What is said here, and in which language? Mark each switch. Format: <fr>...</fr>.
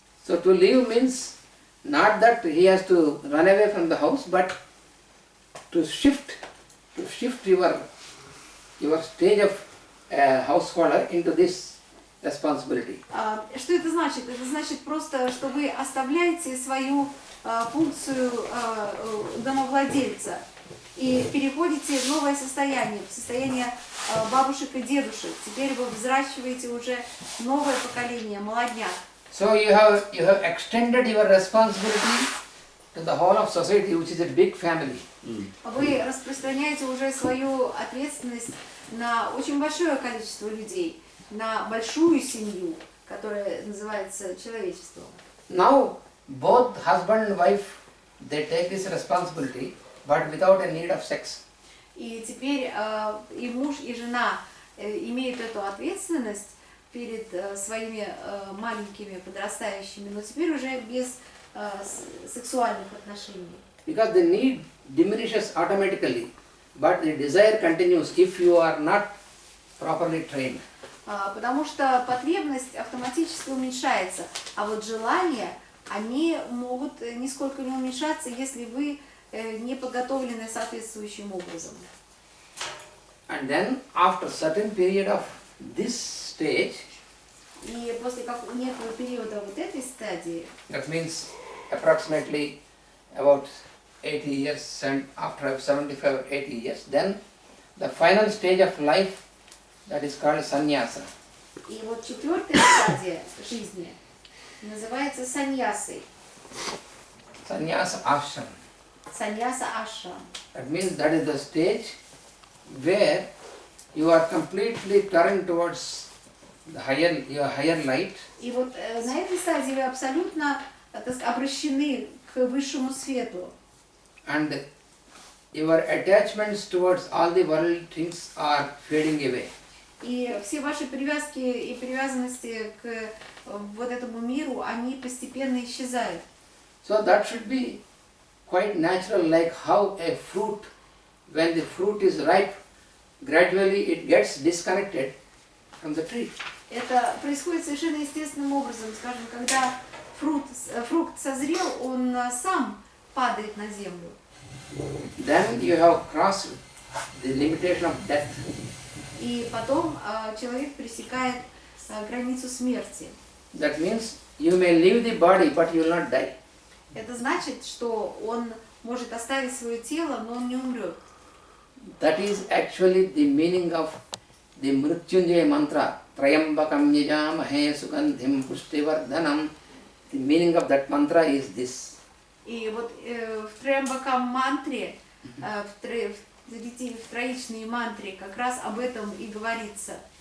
<en>So to leave means not that he has to run away from the house, but to shift your stage of householder into this responsibility.</en> <ru>Что это значит? Это значит просто, что вы оставляете свою функцию домовладельца и переходите в новое состояние, в состояние бабушек и дедушек. Теперь вы взращиваете уже новое поколение, молодняк.</ru> <en>So you have extended your responsibility to the whole of society, which is a big family.</en> <ru>Вы распространяете уже свою ответственность на очень большое количество людей, на большую семью, которая называется человечеством.</ru> <en>Now both husband and wife, they take this responsibility, but without a need of sex.</en> <ru>И теперь и муж, и жена имеют эту ответственность перед своими маленькими подрастающими, но теперь уже без сексуальных отношений.</ru> <en>Because the need diminishes automatically, but the desire continues if you are not properly trained.</en> <ru>Потому что потребность автоматически уменьшается, а вот желания, они могут нисколько не уменьшаться, если вы не подготовлены соответствующим образом.</ru> <en>And then after certain period of this stage,</en> <ru>И после некого периода вот этой стадии,</ru> <en>that means approximately about 80 years, and after 75 or 80 years, then the final stage of life, that is called sannyasa.</en> <ru>и вот четвертая стадия жизни называется саньясой,</ru> <sa>Sannyasa ashram. саньяса ашрам.</sa> <en>That means that is the stage where you are completely turned towards your higher light,</en> <ru>И вот на этой стадии вы абсолютно обращены к высшему свету.</ru> <en>and your attachments towards all the worldly things are fading away.</en> <ru>И все ваши привязки и привязанности к вот этому миру, они постепенно исчезают.</ru> <en>So that should be quite natural, like how a fruit, when the fruit is ripe, gradually it gets disconnected from the tree.</en> <ru>Это происходит совершенно естественным образом. Скажем, когда фрукт созрел, он сам падает на землю.</ru> <en>Then you have crossed the limitation of death.</en> <ru>И потом человек пересекает границу смерти.</ru> <en>That means you may leave the body, but you will not die.</en> <ru>Это значит, что он может оставить свое тело, но он не умрет.</ru> <en>That is actually the meaning of the Mrityunjaya mantra.</en> <sa>Trayambakam yajamahe sugandhim pushtivardhanam.</sa> <en>The meaning of that mantra is this.</en> <ru>И вот в Триамбакам мантре, в троичной мантре как раз об этом и говорится.</ru>